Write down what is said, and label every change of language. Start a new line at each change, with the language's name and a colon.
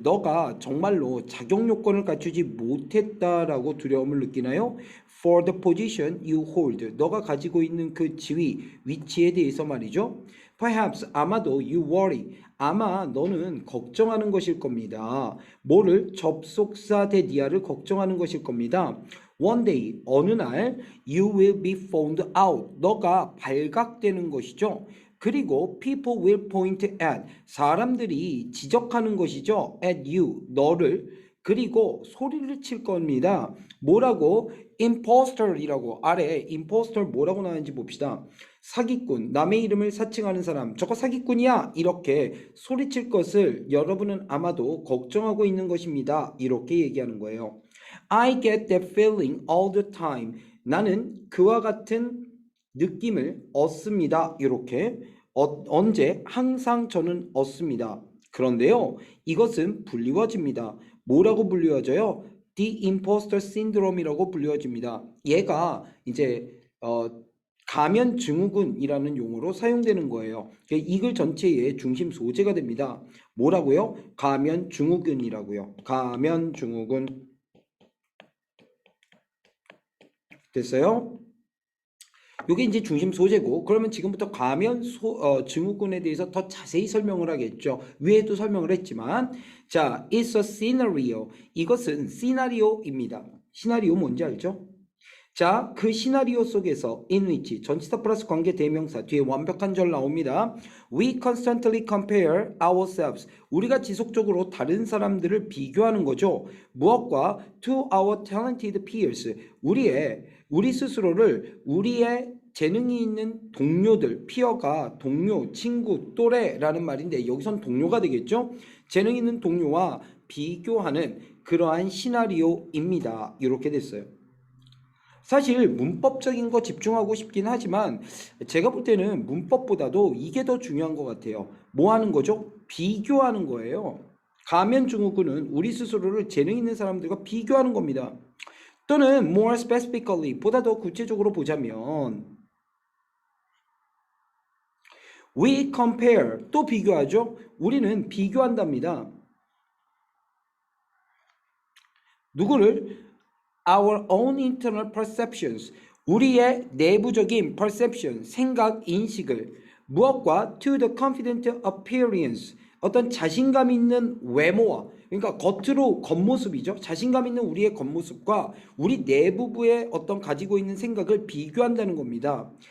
Korean: 너가 정말로 자격 요건을 갖추지 못했다라고 두려움을 느끼나요?
English: For the position you hold.
Korean: 너가 가지고 있는 그 위치에 대해서 말이죠.
English: Perhaps,
Korean: 아마도
English: you worry.
Korean: 아마 너는 걱정하는 것일 겁니다. 뭐를? 접속사 대 이하를 걱정하는 것일 겁니다.
English: One day,
Korean: 어느 날
English: you will be found out.
Korean: 너가 발각되는 것이죠. 그리고
English: people will point at.
Korean: 사람들이 지적하는 것이죠.
English: at you,
Korean: 너를. 그리고 소리를 칠 겁니다. 뭐라고? imposter이라고. 아래 imposter 뭐라고 나왔는지 봅시다. 사기꾼, 남의 이름을 사칭하는 사람, 저거 사기꾼이야! 이렇게 소리칠 것을 여러분은 아마도 걱정하고 있는 것입니다. 이렇게 얘기하는 거예요.
English: I get that feeling all the time.
Korean: 나는 그와 같은 느낌을 얻습니다. 이렇게 언제? 항상 저는 얻습니다. 그런데요, 이것은 불리워집니다. 뭐라고 불리워져요?
English: The imposter syndrome
Korean: 이라고 불리워집니다. 얘가 이제 가면 증후군이라는 용어로 사용되는 거예요. 이 글 전체의 중심 소재가 됩니다. 뭐라고요? 가면 증후군이라고요. 가면 증후군. 됐어요? 이게 이제 중심 소재고, 그러면 지금부터 증후군에 대해서 더 자세히 설명을 하겠죠. 위에도 설명을 했지만, 자,
English: it's a scenario.
Korean: 이것은 시나리오입니다. 시나리오 뭔지 알죠? 자, 그 시나리오 속에서 in which 전치사 플러스 관계 대명사 뒤에 완벽한 절 나옵니다.
English: We constantly compare ourselves.
Korean: 우리가 지속적으로 다른 사람들을 비교하는 거죠. 무엇과?
English: To our talented peers.
Korean: 우리 스스로를 우리의 재능이 있는 동료들, 피어가 동료, 친구, 또래라는 말인데 여기선 동료가 되겠죠? 재능 있는 동료와 비교하는 그러한 시나리오입니다. 이렇게 됐어요. 사실 문법적인 거 집중하고 싶긴 하지만 제가 볼 때는 문법보다도 이게 더 중요한 것 같아요. 뭐 하는 거죠? 비교하는 거예요. 가면증후군은 우리 스스로를 재능 있는 사람들과 비교하는 겁니다. 또는
English: more specifically,
Korean: 보다 더 구체적으로 보자면
English: we compare,
Korean: 또 비교하죠? 우리는 비교한답니다. 누구를?
English: Our own internal perceptions.
Korean: 우리의 내부적인 perception, 생각, 인식을 무엇과
English: to the confident appearance,
Korean: 어떤 자신감 있는 외모와, 그러니까 겉으로 겉모습이죠. 자신감 있는 우리의 겉모습과 우리 내부부의 어떤 가지고 있는 생각을 비교한다는 겁니다.